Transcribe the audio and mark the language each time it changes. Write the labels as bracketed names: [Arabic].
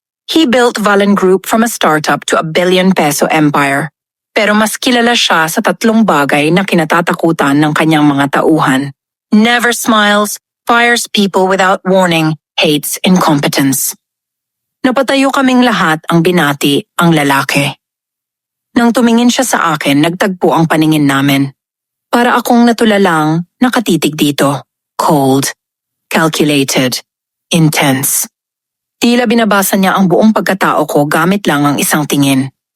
[English] He built Valen Group from a startup to a billion-peso empire. [Filipino] Pero mas kilala siya sa 3 bagay na kinatatakutan ng kanyang mga tauhan. [English] Never smiles, fires people without warning, hates incompetence. [Filipino] Napatayo kaming lahat ang binati ang lalaki. Nang tumingin siya sa akin, nagtagpo ang paningin namin. Para akong natulalang nakatitig dito. [English] Cold, calculated, intense. [Filipino] Tila binabasa niya ang buong pagkatao ko gamit lang ang isang tingin.